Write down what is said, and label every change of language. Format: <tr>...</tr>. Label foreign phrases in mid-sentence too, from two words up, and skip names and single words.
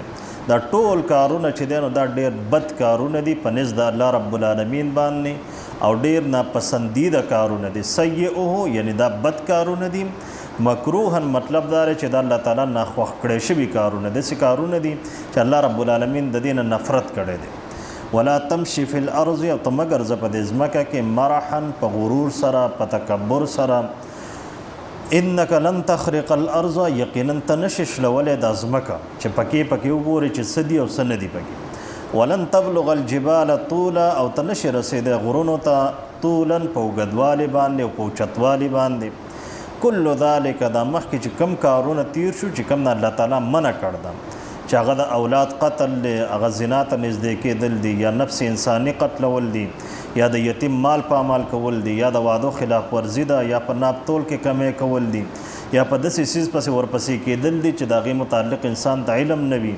<ps>دا ټول کارونه چې دی نو دا ډېر بد کارونه دي په نزد د الله رب العالمین باندې او ډېر ناپسندیده کارونه دي. سیئه یعنی دا بد کارونه دي. مکروهن مطلب دا دی چې دا الله تعالی ناخوښ کړی شوي کارونه داسې کارونه دي چې الله رب العالمین د دې نه نفرت کړی دی.</ps> <ar>ولا تمشي فی الارض</ar> <ps>او ته مه ګرځه په دې ځمکه کې مرحن په غرور سره، په تکبر سره.</ps> <ar>انک لن تخرق الارض</ar> <ps>یقینا ته نشي شلولی دا ځمکه چې پکې وګورې چې څه دي او څه نه دي پکې.</ps> <ar>ولن تبلغ الجبال طولا</ar> <ps>او ته نشي رسېدی غرونو ته طولا په اوږدوالي باندې او په اوچتوالي باندې.</ps> <ar>کل ذلک</ar> <ps>دا مخکې چې کم کارونه تیر شو چې کم نه الله تعالی منع کړ ده چې هغه د اولاد قتل دی، هغه زنا ته نږدې کېدل دي، یا نفس انساني قتلول دي، یا د یتیم مال پامال کول دي، یا د وعدو خلاف ورزي ده، یا په ناپتول کې کمی کول دي، یا په داسې څیز پسې ورپسې کېدل دي چې د هغې متعلق انسان ته علم نه وي.</ps>